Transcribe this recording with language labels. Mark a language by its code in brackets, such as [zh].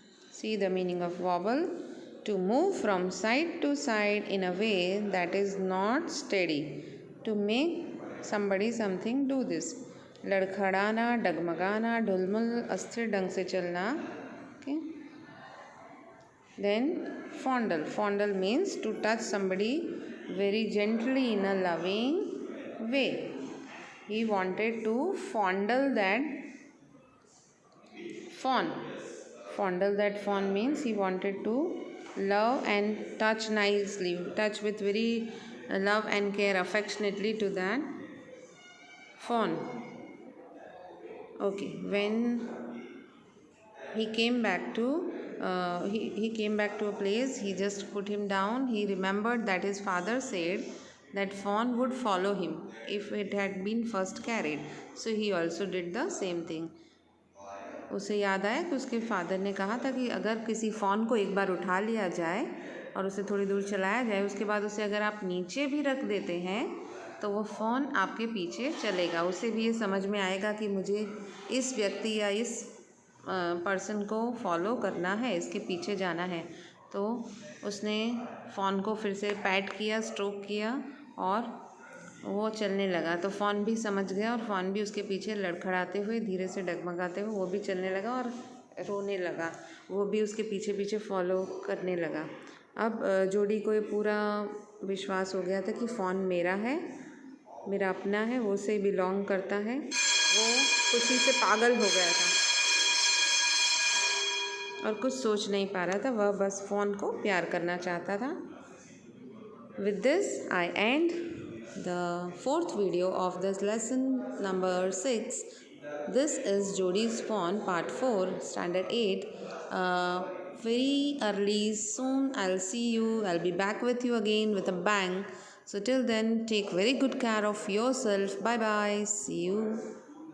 [en] See the meaning of wobble. To move from side to side in a way that is not steady. To make somebody something do this. [hi] लड़खड़ाना, डगमगाना, ढुलमुल, अस्थिर ढंग से चलना. [en] Okay. Then fondle. Fondle means to touch somebody very gently in a loving way. He wanted to fondle that fawn. Fondle that fawn means he wanted to love and touch nicely, touch with very love and care affectionately to that fawn. Okay, when he came back to he came back to a place, he just put him down. He remembered that his father said that fawn would follow him if it had been first carried. So he also did the same thing. [hi] उसे याद आया कि उसके father ने कहा था कि अगर किसी फ़ॉन को एक बार उठा लिया जाए और उसे थोड़ी दूर चलाया जाए, उसके बाद उसे अगर आप नीचे भी रख देते हैं तो वो फ़ोन आपके पीछे चलेगा. उसे भी ये समझ में आएगा कि मुझे इस व्यक्ति या इस पर्सन को फॉलो करना है, इसके पीछे जाना है. तो उसने फ़ोन को फिर से पैट किया, स्ट्रोक किया और वो चलने लगा. तो फ़ोन भी समझ गया और फ़ोन भी उसके पीछे लड़खड़ाते हुए, धीरे से डगमगाते हुए वो भी चलने लगा और रोने लगा. वो भी उसके पीछे पीछे फॉलो करने लगा. अब जोड़ी को ये पूरा विश्वास हो गया था कि फ़ोन मेरा है, मेरा अपना है, वो से बिलोंग करता है. वो खुशी से पागल हो गया था और कुछ सोच नहीं पा रहा था. वह बस फ़ोन को प्यार करना चाहता था. [en] With this, I end the 4th video of this lesson number 6. This is Jodi's Fawn part 4, standard 8. Very early soon I'll see you. I'll be back with you again with a bang. So till then, take very good care of yourself. Bye bye. See you.